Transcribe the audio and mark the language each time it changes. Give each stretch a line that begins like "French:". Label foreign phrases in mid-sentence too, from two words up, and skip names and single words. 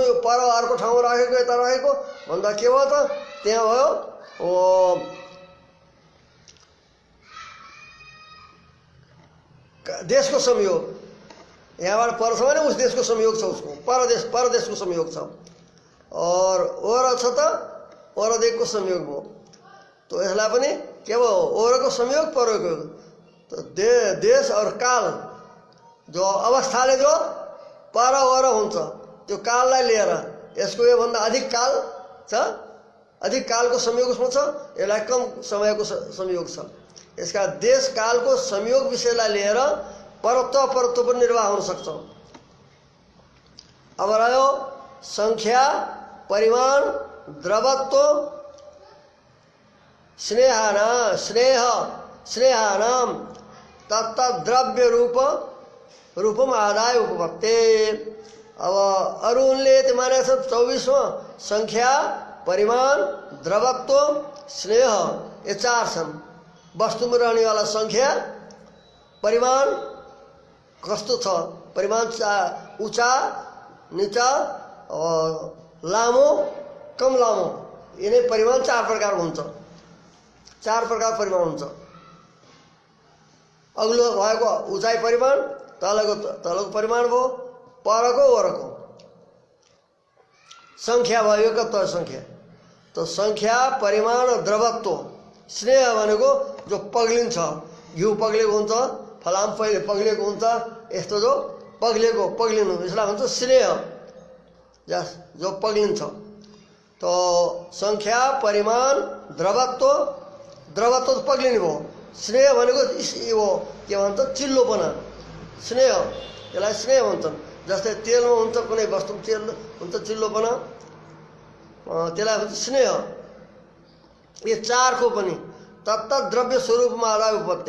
Nepali: यो पर अर्को ठाउँमा राखेको यता राखेको भन्दा के भयो त, त्यहाँ भयो देशको संयोग। यहाँबाट पर छ भने उस देशको संयोग छ, उसको परदेशको संयोग छ। और ओर छ त परदेशको संयोग भयो। तो यसलाई पनि के भयो, ओरको संयोग परको। तो देश और काल जो अवस्थाले जो पर ओर हुन्छ त्यो काललाई लिएर यसको योभन्दा अधिक काल छ, अधिक कालको संयोग उसमा छ, यसलाई कम समयको संयोग छ। यसका देश कालको संयोग विषयलाई लिएर परत्व परत्व पनि निर्वाह हुन सक्छ। अब रह्यो संख्या, परिमाण,
Sanskrit: द्रवत्व, स्नेहानाम तत्तद्रव्य रूपम आदाय उपपत्ति।
Nepali: अब अरू उनले यति मानेको छ 24वां संख्या, परिमाण, द्रवत्व, स्नेह, ये 4 छन्। वस्तुमा रहनेवाला संख्या, परिमाण कस्तो छ, परिमाण ऊँचा नीचा लामो कम लामो, यिनै परिमाण 4 प्रकार हुन्छ। 4 प्रकार परिमाण हुन्छ। अग्लो भएको उचाइ परिमाण, तलको परिमाण भयो, परको ओरको संख्या भयो, एकत्व संख्या। तो संख्या, परिमाण, द्रवत्व, स्नेह भनेको जो पग्लिन्छ, घिउ पग्लेको हुन्छ, फलाम पग्लेको हुन्छ, यस्तो जो पग्लिनु यसलाई भन्छ स्नेह, जो पग्लिन्छ। तो संख्या, परिमाण, द्रवत्व तो पग्लिने भयो। स्नेह भनेको यो के भन्छ, चिल्लोपना, स्नेह, यसलाई स्नेह भन्छन्। जस्तै तेलमा हुन्छ, कुनै वस्तु तेल हुन्छ चिल्लोपना, त्यसलाई भन्छ स्नेह। यो 4 को पनि तत्तद्रव्य स्वरूपमा
Sanskrit: आदाय उपपत्ति।